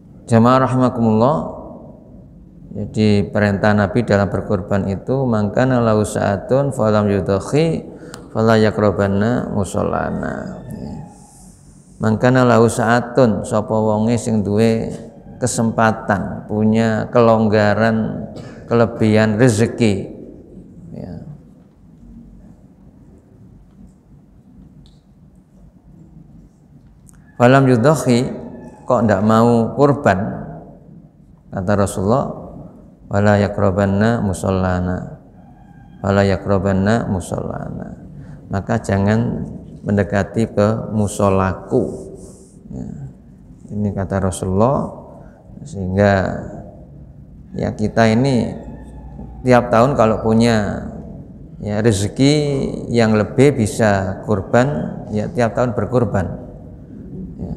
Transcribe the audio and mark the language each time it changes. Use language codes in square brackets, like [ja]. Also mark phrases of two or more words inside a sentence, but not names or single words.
[id] Jamaah rahimakumullah, jadi perintah Nabi dalam berkurban itu [ar] من كان له سعة فلم يضح فلا يقربن مصلانا. من كان له سعة, [jv] sapa wonge sing duwe kesempatan, [id] punya kelonggaran, kelebihan rezeki, [jv] ya. [ar] فلم يضح, [id] kok ndak mau kurban, kata Rasulullah, [ar] ولا يقربن مصلانا، ولا يقربن مصلانا, [id] maka jangan mendekati ke musolaku, ya. Ini kata Rasulullah. Sehingga ya kita ini tiap tahun kalau punya ya rezeki yang lebih bisa kurban, ya tiap tahun berkurban, ya.